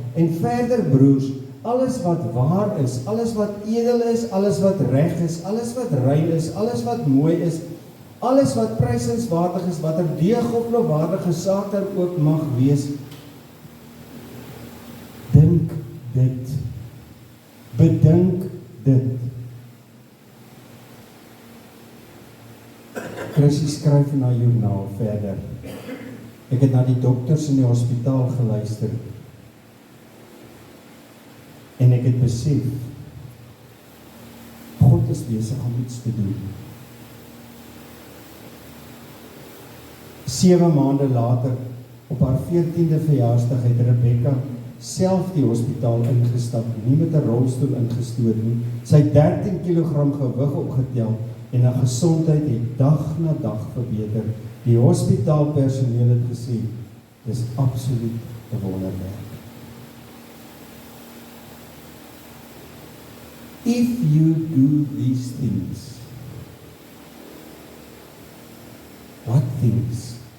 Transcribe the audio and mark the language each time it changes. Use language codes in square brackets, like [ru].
[af] En verder, broers, alles wat waar is, alles wat edel is, alles wat reg is, alles wat rein is, alles wat mooi is, alles wat prysenswaardig is, wat 'n deeg of lofwaardige saak dan ook mag wees, dink dit. Bedink dit. Chrissy skryf in haar joernaal verder. Ek het na die dokters in die hospitaal geluister. En ek het besef, God is besig om iets te doen. 7 maande later, op haar 14de verjaarsdag, het Rebecca self die hospitaal ingestap, nie met 'n rolstoel ingestoot nie. Sy het 13 kg gewig opgetel, en haar gesondheid het dag na dag verbeter. Die hospitaalpersoneel het gesê, dis absoluut 'n wonderwerk. [en] If you do these things, what things?